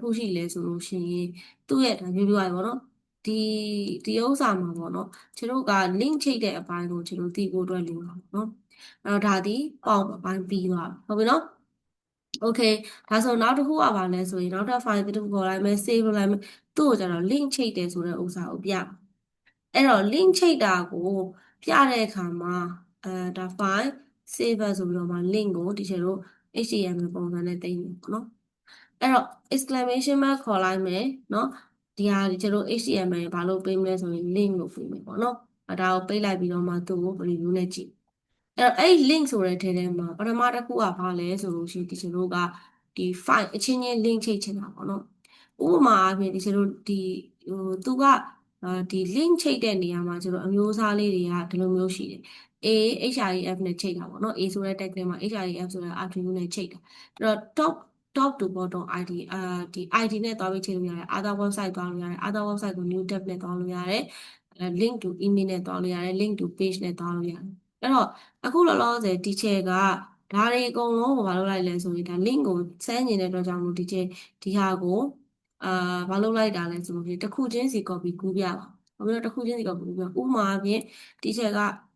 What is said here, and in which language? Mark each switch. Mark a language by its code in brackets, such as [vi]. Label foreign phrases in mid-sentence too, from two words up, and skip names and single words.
[my] ခုရှိလဲဆိုလို့ရှိရင်သူ့ရဲ့ဒါမျိုးပြောရပေါ့နော်ဒီဥစ္စာမှာပေါ့နော်ခြေတို့က link ချိတ်တဲ့အပိုင်းကိုခြေတို့သိဖို့အတွက်လိုတာပေါ့နော်အဲ့တော့ဒါဒီပေါင်းအပိုင်းပြီးသွားပြီဟုတ်ပြီနော်โอเคဒါဆိုနောက်တစ်ခုကဘာလဲဆိုရင်နောက်ထပ် file တစ်ခုခေါ်လိုက်မယ် save လုပ်လိုက်မယ်သူ့ကိုကျတော့ link ချိတ်တယ်ဆိုတဲ့ဥစ္စာကိုပြအဲ့တော့ link ချိတ်တာကိုပြတဲ့အခါ မှာဒါ [en] file save as [my] ဆိုပြီးတော့မှ link ကိုဒီချက်တို့ HTML ပုံစံနဲ့တင်နေပေါ့နော်အဲ့တော့ [en] exclamation mark [my] ခေါ်လိုက်မယ်เนาะဒီဟာဒီချက်တို့ HTML ဘာလို့ပေးမလဲဆိုရင် link လို့ပေးမယ်ပေါ့နော်ဒါကိုပေးလိုက်ပြီးတော့မှသူ့ကို review နဲ့ကြည့်အဲ့တော့အဲ့ link ဆိုတဲ့ထဲမှာပထမတစ်ခုကဘာ လဲဆိုလို့ရှိရင်ဒီချက်တို့ကဒီ file အချင်းချင်း link ချိတ်ချင်တာပေါ့နော်ဥပမာအဖြစ်ဒီချက်တို့ဒီသူကဒီ link ချိတ်တဲ့နေရာမှာကျတော့အမျိုးအစားလေးတွေကဒီလိုမျိုးရှိတယ် A href နဲ့ချိတ်တာပေါ့ နော် A ဆိုတဲ့ tag ထဲမှာ href ဆိုတဲ့ attribute နဲ့ချိတ်တာအဲ့တော့ [en] top to bottom id [my] ဒီ id နဲ့တွားပြီးချိတ်လို့ရတယ် [en] other website [my] တွားလို့ရတယ် [en] other website [my] ကို [en] new tab [my] နဲ့တွားလို့ရတယ် [en] link to email [my] နဲ့တွားလို့ရတယ် [en] link to page [my] နဲ့တွားလို့ရတယ်အဲ့တော့အခုလောလောဆယ် teacher ကဒါတွေအကုန်လုံးကိုမလုပ်လိုက်လဲဆိုရင်ဒါ link ကို send နေတဲ့အတွက်ကြောင့်မို့ teacher ဒီဟာကိုမလုပ်လိုက်တာလဲဆိုလို့တစ်ခုချင်းစီ copy ကူးပြပါဘာလို့တစ်ခုချင်းစီ copy ကူးပြဥပမာအပြင် teacher က